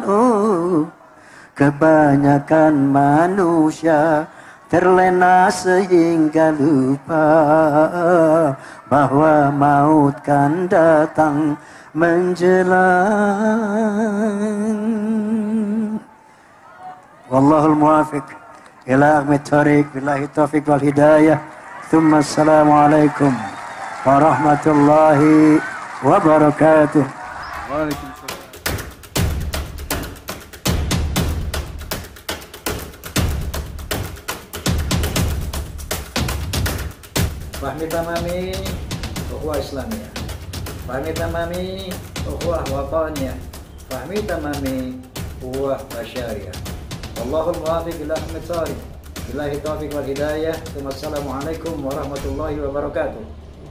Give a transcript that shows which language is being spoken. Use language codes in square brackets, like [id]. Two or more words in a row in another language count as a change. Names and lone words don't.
[id] Oh, kebanyakan manusia terlena sehingga lupa bahwa maut kan datang menjelang. [ar] والله الموفق إلى أقوم الطريق، بالله التوفيق والهداية. ثم السلام عليكم ورحمة الله وبركاته. Waalaikumsalam. فهم تمام أخوة إسلامية، فهم تمام أخوة وطنية، فهم تمام أخوة بشرية. والله الموفق إلى أقوم الطريق، بالله التوفيق والهداية. السلام عليكم ورحمة الله وبركاته.